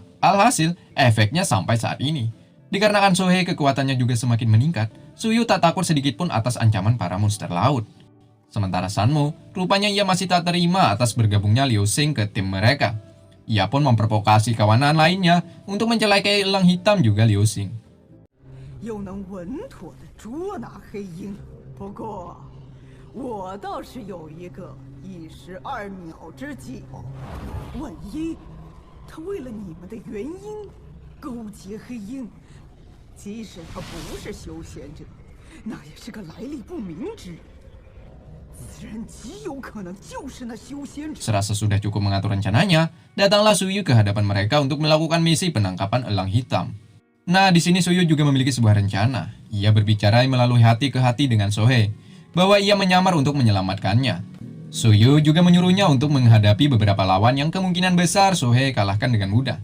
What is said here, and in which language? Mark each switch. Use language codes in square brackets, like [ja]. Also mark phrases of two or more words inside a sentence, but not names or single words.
[id] Alhasil, efeknya sampai saat ini. Dikarenakan Sohei kekuatannya juga semakin meningkat, Suyu tak takut sedikit pun atas ancaman para monster laut. Sementara Sanmo, rupanya ia masih tak terima atas bergabungnya Liu Sheng ke tim mereka. Ia pun memprovokasi kawanan lainnya untuk mencelakai elang hitam juga Liu Sheng. [zh] 又能稳妥地捉拿黑鹰，不过我倒是有一个一石二鸟之计。万一他为了你们的原因勾结黑鹰，即使他不是修仙者，那也是个来历不明之人。此人极有可能就是那修仙者。 [id] Serasa sudah cukup mengatur rencananya, datanglah Suyu ke hadapan mereka untuk melakukan misi penangkapan elang hitam. Nah, di sini Suyu juga memiliki sebuah rencana. Ia berbicara melalui hati ke hati dengan Sohei, bahwa ia menyamar untuk menyelamatkannya. Suyu juga menyuruhnya untuk menghadapi beberapa lawan yang kemungkinan besar Sohei kalahkan dengan mudah.